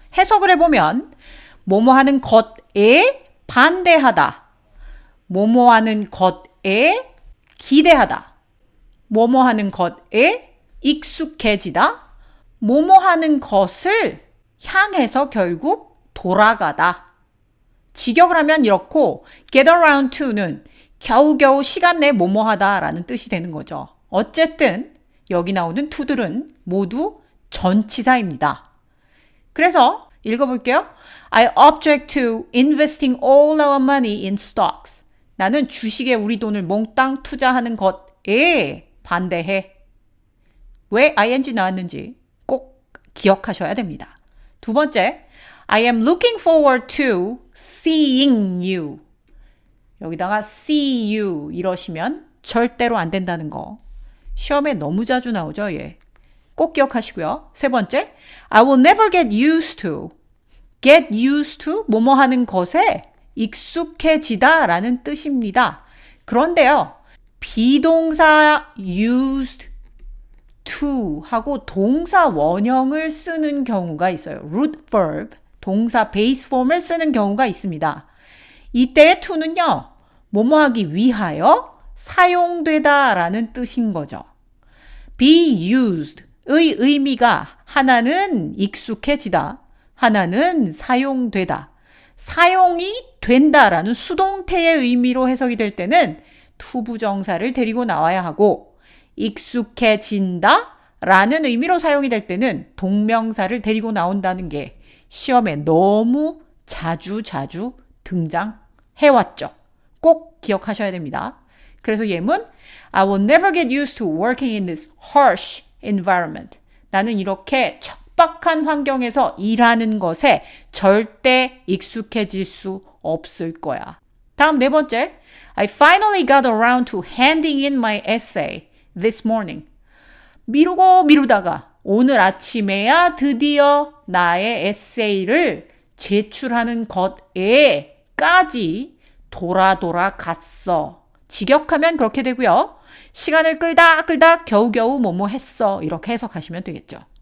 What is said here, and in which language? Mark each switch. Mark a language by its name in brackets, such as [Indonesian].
[Korean] 해석을 해보면 뭐뭐 하는 것에 반대하다, 뭐뭐 하는 것에 기대하다, 뭐뭐 하는 것에 익숙해지다, 뭐뭐 하는 것을 향해서 결국 돌아가다. 직역을 하면 이렇고 [English] get around to [Korean] 는 겨우겨우 시간 내 뭐뭐 하다 라는 뜻이 되는 거죠. 어쨌든 여기 나오는 to들은 모두 전치사입니다. 그래서 읽어볼게요. [English] I object to investing all our money in stocks. [Korean] 나는 주식에 우리 돈을 몽땅 투자하는 것에 반대해. 왜 ing 나왔는지 꼭 기억하셔야 됩니다. 두 번째, [English] I am looking forward to seeing you. [Korean] 여기다가 [English] see you [Korean] 이러시면 절대로 안 된다는 거. 시험에 너무 자주 나오죠, 예. 꼭 기억하시고요. 세 번째, [English] I will never get used to. get used to [Korean] 뭐뭐 하는 것에 익숙해지다 라는 뜻입니다. 그런데요, 비동사 [English] used to [Korean] 하고 동사 원형을 쓰는 경우가 있어요. root verb, 동사 베이스 폼을 쓰는 경우가 있습니다. 이때의 to는요, 뭐뭐 하기 위하여 사용되다 라는 뜻인 거죠. be used의 의미가 하나는 익숙해지다, 하나는 사용되다. 사용이 된다라는 수동태의 의미로 해석이 될 때는 투부정사를 데리고 나와야 하고 익숙해진다 라는 의미로 사용이 될 때는 동명사를 데리고 나온다는 게 시험에 너무 자주 등장해왔죠. 꼭 기억하셔야 됩니다. 그래서 예문 [English] I will never get used to working in this harsh environment. [Korean] 나는 이렇게 척박한 환경에서 일하는 것에 절대 익숙해질 수 없을 거야. 다음 네 번째, [English] I finally got around to handing in my essay this morning. [Korean] 미루다가 오늘 아침에야 드디어 나의 에세이를 제출하는 것에까지 돌아 갔어. 직역하면 그렇게 되고요. 시간을 끌다 겨우겨우 뭐뭐 했어. 이렇게 해석하시면 되겠죠.